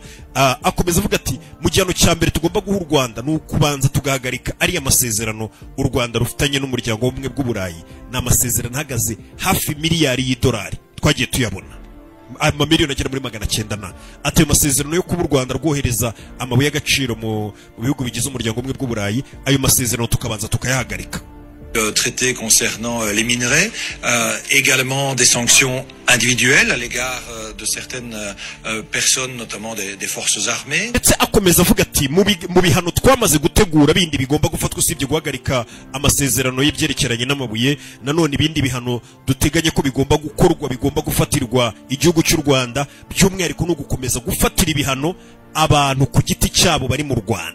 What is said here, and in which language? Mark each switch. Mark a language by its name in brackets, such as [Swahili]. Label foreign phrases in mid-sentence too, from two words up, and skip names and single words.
[Kinyarwanda] Akomeza avuga ati mu gihano cya mbere tugomba guha u Rwanda ni ukubanza tugahagarika ariya masezerano u Rwanda rufitanye n'umuryango w'ubumwe bw'Uburayi. Ni amasezerano ahagaze hafi miliyari y'idolari twagiye tuyabona, amamiliyoni agera muri 900. Ati ayo masezerano yo kuba u Rwanda rwohereza amabuye y'agaciro mu bihugu bigize umuryango w'ubumwe bw'Uburayi, ayo masezerano tukabanza tukayahagarika. [French] Traité concernant les minerais, également des sanctions individuelle à l'égard de certaines personnes, notamment des forces armées. [Kinyarwanda] ndetse akomeza avuga ati mu bihano twamaze gutegura bindi bigomba gufatwa usibye guhagarika amasezerano y'ibyerekeranye n'amabuye, nanone ibindi bihano duteganye ko bigomba gukorwa, bigomba gufatirwa igihugu cy'u Rwanda, by'umwihariko no gukomeza gufatira ibihano abantu ku giti cyabo bari mu Rwanda.